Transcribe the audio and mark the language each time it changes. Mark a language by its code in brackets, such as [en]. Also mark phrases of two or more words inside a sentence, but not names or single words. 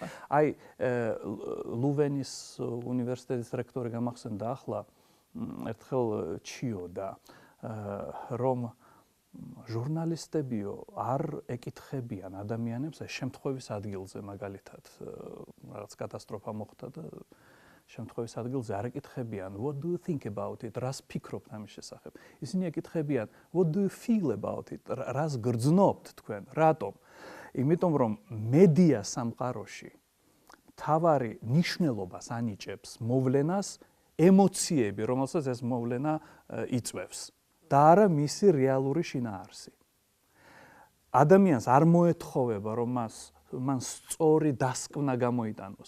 [ka] ლუვენის უნივერსიტეტის რექტორი გამახსენდა ახლა ერთხელ ჩიოდა, რომ ჟურნალისტებიო არ ეკითხებიან ადამიანებს შემთხვევის ადგილზე, მაგალითად, რაღაც კატასტროფა მოხდა და შემთხვევის ადგილზე არ ეკითხებიან [en] what do you think about it, [ka] რას ფიქრობთ ამის შესახებ. ისინი ეკითხებიან [en] what do you feel about it, [ka] რას გრძნობთ თქვენ, რატომ? იმიტომ რომ მედია სამყაროში მთავარი ნიშნულობას ანიჭებს მოვლენას ემოციები, რომელსაც ეს მოვლენა იწვევს და არა მისი რეალური შინაარსი. ადამიანს არ მოეთხოვება, რომ მან სწორი დასკვნა გამოიტანოს.